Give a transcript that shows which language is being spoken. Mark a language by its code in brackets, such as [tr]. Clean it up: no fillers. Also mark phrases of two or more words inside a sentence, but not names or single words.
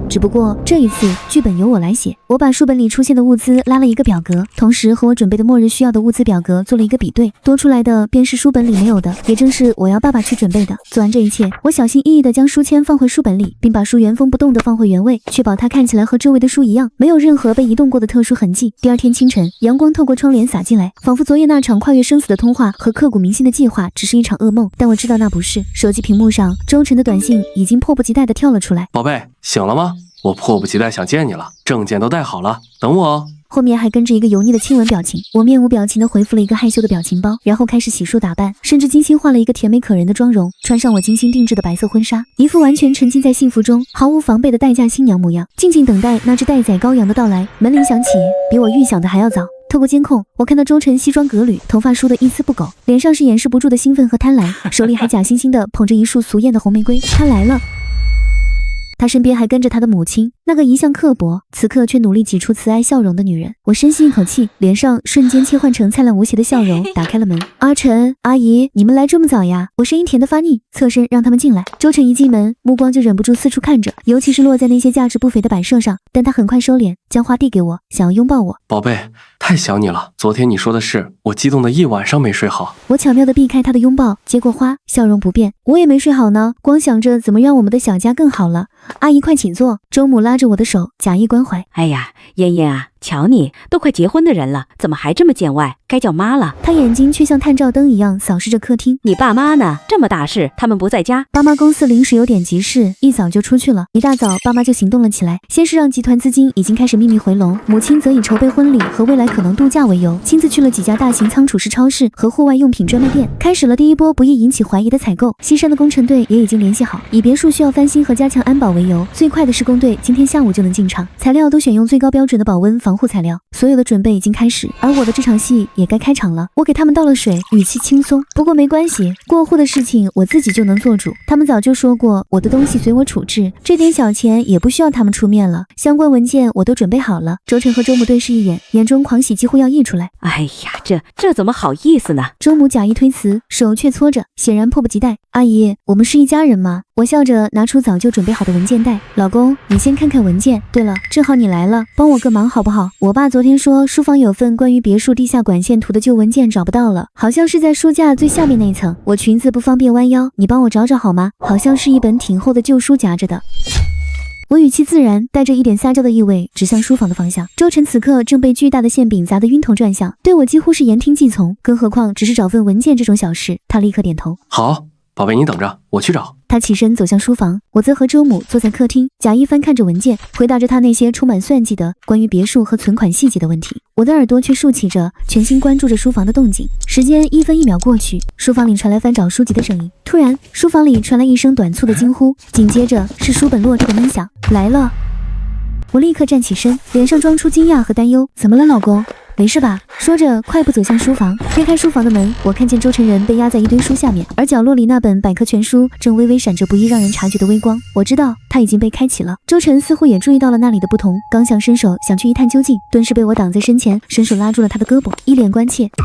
[zh] 只不過這一次劇本由我來寫。我把書本裡出現的物資拉了一個表格，同時和我準備的末日需要的物資表格做了一個比對，多出來的便是書本裡沒有的，也正是我要爸爸去準備的。做完這一切，我小心翼翼地將書籤放回書本裡，並把書原封不動地放回原位，確保它看起來和周圍的書一樣，沒有任何被移動過的特殊痕跡。第二天清晨，陽光透過窗簾灑進來，仿佛昨夜那場跨越生死的通話和刻骨銘心的計劃只是一場噩夢，但我知道那不是。手機屏幕上，周晨的短信已經迫不及待地跳了出来。寶貝，醒了嗎？我迫不及待想見你了，證件都帶好了，等我哦。後面還跟着一個油膩的親吻表情。我面無表情地回復了一個害羞的表情包，然後開始洗漱打扮，甚至精心化了一個甜美可人的妝容，穿上我精心定制的白色婚紗，一副完全沉浸在幸福中毫無防備的待嫁新娘模樣，靜靜等待那只待宰羔羊的到來。門鈴響起，比我預想的還要早。透過監控，我看到周晨西裝革履，頭髮梳得一絲不苟，臉上是掩飾不住的興奮和貪婪，手裡還假惺惺地捧着一束俗豔的紅玫瑰。他來了。他身邊還跟着他的母親，那個一向刻薄，此刻卻努力擠出慈愛笑容的女人。我深吸一口氣，臉上瞬間切換成燦爛無邪的笑容，打開了門。阿晨、阿姨，你們來這麼早呀？我聲音甜得發膩，側身讓他們進來。周晨一進門，目光就忍不住四處看着，尤其是落在那些價值不菲的擺設上，但他很快收斂，將花遞給我，想要擁抱我。寶貝，太想你了，昨天你說的事，我激動的一晚上沒睡好。我巧妙地避開他的擁抱，接過花，笑容不變。我也沒睡好呢，光想着怎麼讓我們的小家更好了。阿姨快請坐。周母拉着我的手，假意關懷。哎呀，嫣嫣啊， 瞧你，都快結婚的人了，怎麼還這麼見外？該叫媽了。他眼睛卻像探照燈一樣掃視着客廳。你爸媽呢？這麼大事，他們不在家？爸媽公司臨時有點急事，一早就出去了。一大早，爸媽就行動了起来，先是讓集團資金已經開始秘密回籠，母親則以籌備婚禮和未來可能度假為由，親自去了幾家大型倉儲式超市和戶外用品專賣店，開始了第一波不易引起懷疑的採購。西山的工程隊也已經聯繫好，以別墅需要翻新和加強安保為由，最快的施工隊今天下午就能進場，材料都選用最高標準的保溫防護材料，所有的準備已經開始，而我的這場戲也該開場了。我給他們倒了水，語氣輕鬆。不過沒關係，過戶的事情我自己就能做主。他們早就說過，我的東西隨我處置，這點小錢也不需要他們出面了。相關文件我都準備好了。周晨和周母对视一眼，眼中狂喜幾乎要溢出来。哎呀，这怎麼好意思呢？周母假意推辭，手卻搓着，顯然迫不及待。阿姨，我們是一家人嗎？我笑着拿出早就準備好的文件袋。老公，你先看看文件。对了，正好你來了，幫我個忙好不好？我爸昨天說書房有份關於別墅地下管線圖的舊文件找不到了，好像是在書架最下面那層，我裙子不方便彎腰，你幫我找找好嗎？好像是一本挺厚的舊書夾着的。我語氣自然，帶着一點撒嬌的意味，指向書房的方向。周晨此刻正被巨大的餡餅砸得暈頭轉向，對我幾乎是言聽計從，更何況只是找份文件這種小事。他立刻點頭，好，寶貝，你等着，我去找。他起身走向書房，我則和周母坐在客廳，假意翻看着文件，回答着他那些充滿算計的關於別墅和存款細節的問題。我的耳朵卻豎起着，全心關注着書房的動靜。時間一分一秒過去，書房裡傳來翻找書籍的聲音。突然，書房裡傳來一聲短促的驚呼，緊接着是書本落地的悶響。來了！我立刻站起身，臉上裝出驚訝和擔憂。怎麼了，老公？沒事吧？說着，快步走向書房。推開書房的門，我看見周晨人被壓在一堆書下面，而角落裡那本百科全書正微微閃着不易讓人察覺的微光。我知道它已經被開啟了。周晨似乎也注意到了那裡的不同，剛想伸手想去一探究竟，頓時被我擋在身前，伸手拉住了他的胳膊，一臉關切。